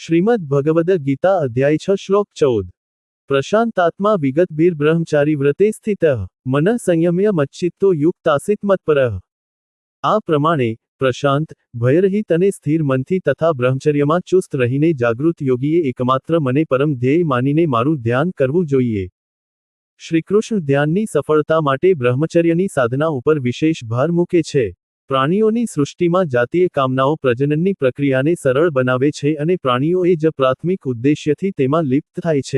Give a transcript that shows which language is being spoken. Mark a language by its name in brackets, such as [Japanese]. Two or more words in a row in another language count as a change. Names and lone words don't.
[Sanskrit] श्रीमद् भगवद गीता अध्याय 6 श्लोक 14। प्रशांतात्मा विगतभीर ब्रह्मचारी व्रते स्थितः मनः संयम्य मच्चित्तो युक्तासित मत्परः। [Gujarati] આ પ્રમાણે પ્રશાંત ભયરહિત અને સ્થિર મનથી તથા બ્રહ્મચર્યમાં ચુસ્ત રહીને જાગૃત યોગીએ એકમાત્ર મને પરમ ધ્યેય માનીને મારું ધ્યાન કરવું જોઈએ। શ્રીકૃષ્ણ ધ્યાનની સફળતા માટે બ્રહ્મચર્યની સાધના ઉપર વિશેષ ભાર મૂકે છે। પ્રાણીઓની સૃષ્ટિમાં જાતીય કામનાઓ પ્રજનનની પ્રક્રિયાને સરળ બનાવે છે અને પ્રાણીઓ એ જ પ્રાથમિક ઉદ્દેશ્યથી તેમાં લિપ્ત થાય છે।